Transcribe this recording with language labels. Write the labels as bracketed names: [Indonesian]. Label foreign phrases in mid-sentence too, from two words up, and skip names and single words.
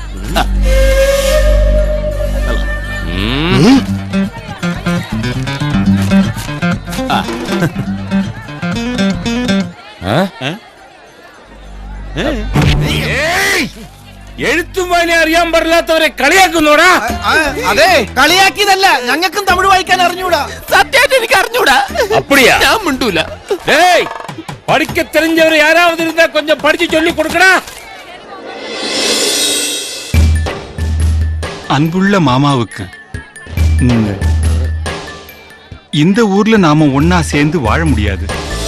[Malayalam] എഴുത്തും വായന അറിയാൻ പാടില്ലാത്തവരെ കളിയാക്കുന്നോടാ? അതെ, കളിയാക്കിയതല്ല, ഞങ്ങൾക്കും തമിഴ് വായിക്കാൻ അറിഞ്ഞൂടാ. സത്യമായിട്ട് എനിക്ക് അറിഞ്ഞൂടാ. [Tamil] அப்படியா? [Malayalam] ഞാൻ മിണ്ടൂല. [Tamil] டேய், படிக்க தெரிஞ்சவரை யாராவது இருந்தா கொஞ்சம் படிச்சு சொல்லி கொடுக்கடா. அன்புள்ள மாமாவுக்கு, இந்த ஊர்ல நாம ஒன்னா சேர்ந்து வாழ முடியாது.